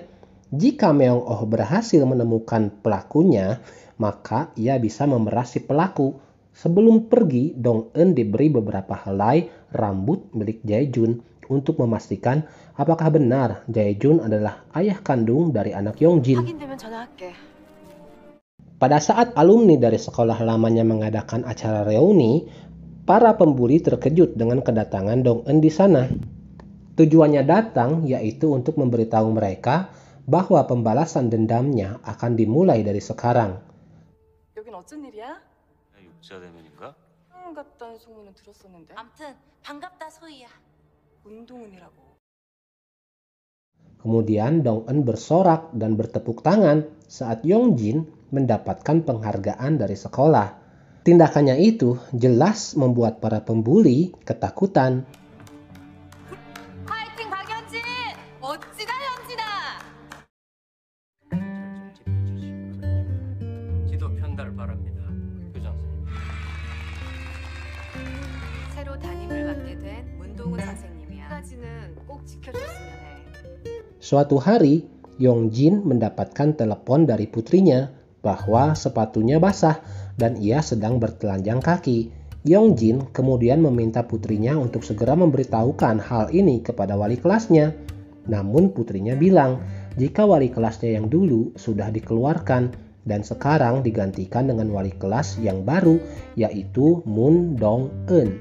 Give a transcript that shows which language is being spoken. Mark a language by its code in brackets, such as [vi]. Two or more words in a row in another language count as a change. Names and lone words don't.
[id] Jika Meong-oh berhasil menemukan pelakunya, maka ia bisa memeras si pelaku. Sebelum pergi, Dong-eun diberi beberapa helai rambut milik Jae-jun untuk memastikan apakah benar Jae-jun adalah ayah kandung dari anak Yongjin. [ko] 확인되면 전화할게. [id] Pada saat alumni dari sekolah lamanya mengadakan acara reuni, para pembuli terkejut dengan kedatangan Dong-eun di sana. Tujuannya datang yaitu untuk memberitahu mereka bahwa pembalasan dendamnya akan dimulai dari sekarang. [ko] 여긴 어쩐 일이야? 육자 대면인가? 형 같다는 소문은 들었었는데. 암튼 반갑다 소희야. 운동은이라고. [id] Kemudian Dong-eun bersorak dan bertepuk tangan saat Yongjin mendapatkan penghargaan dari sekolah. Tindakannya itu jelas membuat para pembuli ketakutan. [ko] 파이팅 박연진! 멋지다 연진아! 지도 편달 바랍니다. 교장 선생님. 새로 담임을 맡게 된 문동은 선생님이야. 까지는 꼭 지켜줬으면 해. [id] Suatu hari, Yongjin mendapatkan telepon dari putrinya bahwa sepatunya basah dan ia sedang bertelanjang kaki. Yongjin kemudian meminta putrinya untuk segera memberitahukan hal ini kepada wali kelasnya. Namun putrinya bilang jika wali kelasnya yang dulu sudah dikeluarkan dan sekarang digantikan dengan wali kelas yang baru, yaitu Moon Dong-eun.